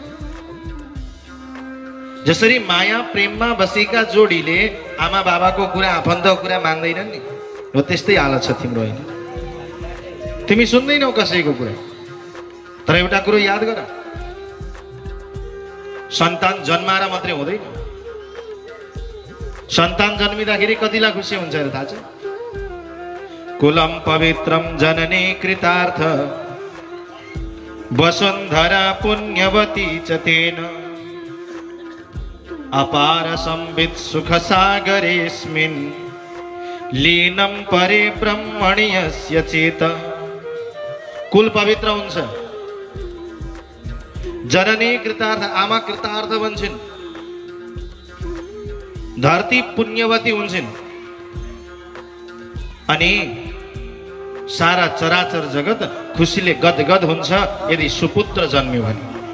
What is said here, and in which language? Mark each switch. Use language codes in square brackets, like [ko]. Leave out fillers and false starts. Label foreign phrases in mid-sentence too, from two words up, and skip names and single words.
[ne] जसरी माया प्रेममा बसेका जोडीले आमा बाबाको कुरा, आफन्तको कुरा मान्दैनन् नि, हो त्यस्तै हालत छ तिम्रो होइन। तिमी सुन्दैनौ कसैको कुरा। तर एउटा कुरो याद गर, सन्तान जन्माएर मात्रै हुँदैन। सन्तान जन्मिँदाखेरि कतिलाई खुसी हुन्छ र थाहा छ? [sa] कुलम पवित्रम जननी कृतार्थ वसुन्धरा पुण्यवती च तेन अपार संवित् सुख सागरेस्मिन् लीनं परे ब्रह्मणि यस्य चेत। [ne] कुल पवित्र हुन्छ, जननी कृतार्थ, आमा कृतार्थ बन्छन्, धरती पुण्यवती हुन्छन्, अनि सारा चराचर जगत खुसीले गदगद हुन्छ यदि सुपुत्र जन्मियो भने।